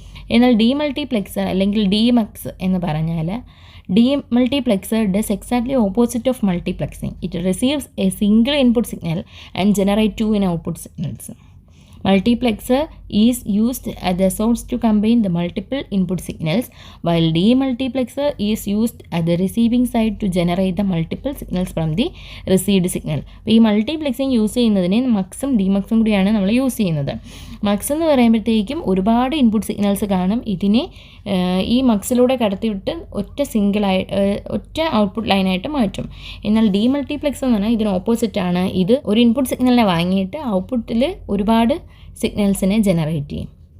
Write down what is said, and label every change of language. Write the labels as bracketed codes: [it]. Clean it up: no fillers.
[ml] എന്നാൽ ഡീമൾട്ടിപ്ലെക്സർ അല്ലെങ്കിൽ ഡീമക്സ് എന്ന് പറഞ്ഞാൽ [en] Demultiplexer does exactly opposite of multiplexing. It receives a single input signal and generates 2 output signals. Multiplexer is used as the source to combine the multiple input signals, while demultiplexer is used at the receiving side to generate the multiple signals from the received signal. [ml] അപ്പോൾ ഈ മൾട്ടിപ്ലെക്സിങ് use ചെയ്യുന്നതിന് മക്സും ഡിമക്സും കൂടിയാണ് നമ്മൾ use ചെയ്യുന്നത്. Mugs എന്ന് പറയുമ്പോഴത്തേക്കും ഒരുപാട് input signals കാണും. ഇതിനെ ഈ മക്സിലൂടെ കടത്തിവിട്ട് ഒറ്റ ഔട്ട്പുട്ട് ലൈനായിട്ട് മാറ്റും. എന്നാൽ ഡീമൾട്ടിപ്ലെക്സ് എന്ന് പറഞ്ഞാൽ ഇതിന് ഓപ്പോസിറ്റാണ്. ഇത് ഒരു ഇൻപുട്ട് സിഗ്നലിനെ വാങ്ങിയിട്ട് ഔട്ട്പുട്ടിൽ ഒരുപാട് സിഗ്നൽസിനെ ജനറേറ്റ് ചെയ്യും.